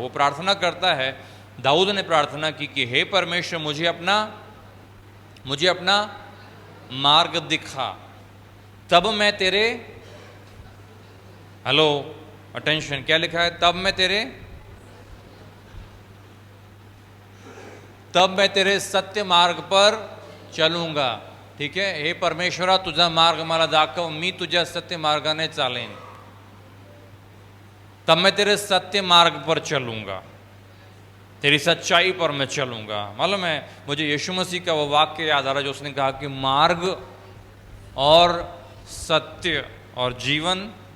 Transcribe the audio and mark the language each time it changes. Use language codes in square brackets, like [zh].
[hi] वो प्रार्थना करता है, दाऊद ने प्रार्थना की कि हे परमेश्वर, मुझे अपना मार्ग दिखा, तब मैं तेरे, [en] hello attention, [hi] क्या लिखा है? तब मैं तेरे सत्य मार्ग पर चलूंगा। ठीक है? [mr] हे परमेश्वरा, तुझा मार्ग मला दाखव, मी तुझ्या सत्य मार्गाने चालेन। [hi] तब मैं तेरे सत्य मार्ग पर चलूंगा, तेरी सच्चाई पर मैं चलूंगा। मालूम है, मुझे यीशु मसीह का वो वाक्य याद आ रहा है जो उसने कहा कि मार्ग और सत्य और जीवन।